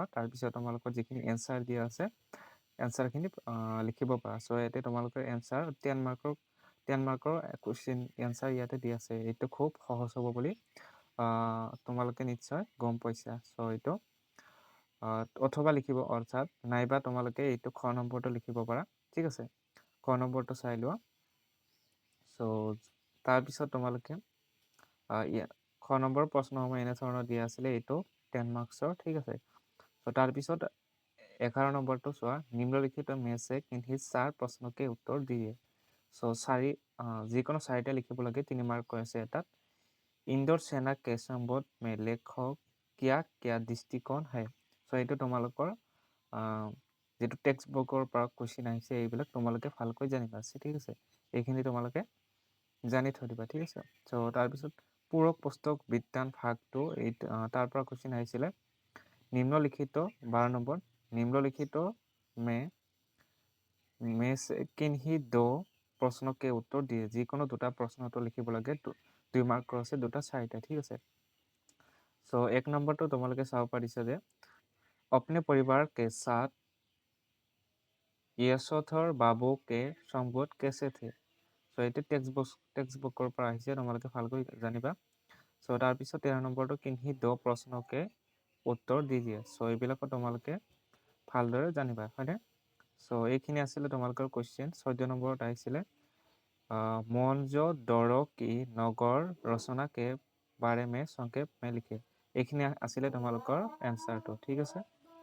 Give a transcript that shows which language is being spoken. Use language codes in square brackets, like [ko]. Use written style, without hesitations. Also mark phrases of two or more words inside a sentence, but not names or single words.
[as] তাৰপিছত তোমালোকৰ যিখিনি এনচাৰ দিয়া আছে এনচাৰখিনি লিখিব পাৰা। সো ইয়াতে তোমালোকৰ এনচাৰ 10 মাৰ্কৰ [en] question answer [as] ইয়াতে দিয়া আছে। এইটো খুব সহজ হ'ব বুলি তোমালোকে নিশ্চয় গম পাইছা। সো এইটো অথবা লিখিব অৰ্থাৎ নাইবা তোমালোকে এইটো খ নম্বৰটো লিখিব পাৰা, ঠিক আছে। খ নম্বৰটো চাই লোৱা। সো তাৰপিছত তোমালোকে খ নম্বৰ প্ৰশ্নসমূহ এনেধৰণৰ দিয়া আছিলে। এইটো 10 মাৰ্কসৰ, ঠিক আছে। সো তাৰপিছত 11 নম্বৰটো চোৱা [hi] निम्नलिखित में से किन्हीं 4 प्रश्नों के उत्तर दिए। [as] চ' যিকোনো 4টা লিখিব লাগে 3 মাৰ্ক কৈ আছে এটাত ইন্দোৰ সেনা [hi] के संबोध में लेखक क्या दृष्टिकोण है [as] চ' এইটো তোমালোকৰ যেটো টেক্সট বুকৰ পৰা কোৱেশ্চন আহিছে এইবিলাক তোমালোকে ভালকৈ জানিবা ঠিক আছে এইখিনি তোমালোকে জানি থৈ দিবা ঠিক আছে চ' তাৰপিছত পূৰক পুস্তক বিজ্ঞান ভাগটো তাৰ পৰা কোৱেশ্চন আহিছিলে নিম্নলিখিত 12 নম্বৰ নিম্নলিখিত [hi] में से किन्हीं दो प्रश्नों के उत्तर दिए [as] যিকোনো দুটা প্ৰশ্ন উত্তৰ লিখিব লাগে 2 মাৰ্কৰ আছে দুটা 4টা ঠিক আছে চ' 1 নম্বৰটো তোমালোকে চাব পাৰিছা যে [hi] अपने परिवार के साथ यशोधर बाबू के संबोध कैसे थे [as] চ' এইটো টেক্সট বুকৰ পৰা আহিছে তোমালোকে ভালকৈ জানিবা চ' তাৰপিছত 13 নম্বৰটো কিन्हीं [hi] दो प्रश्नों के उत्तर दीजिए [as] চ' এইবিলাকো তোমালোকে ভালদৰে জানিবা হয়নে চ' এইখিনি আছিলে তোমালোকৰ কোৱেশ্চন 14 নম্বৰত আহিছিলে মঞ্জোদৰো কি নগৰ ৰচনা [hi] के बारे में संक्षेप में लिखे [as] এইখিনি আছিলে তোমালোকৰ এনসাৰটো ঠিক আছে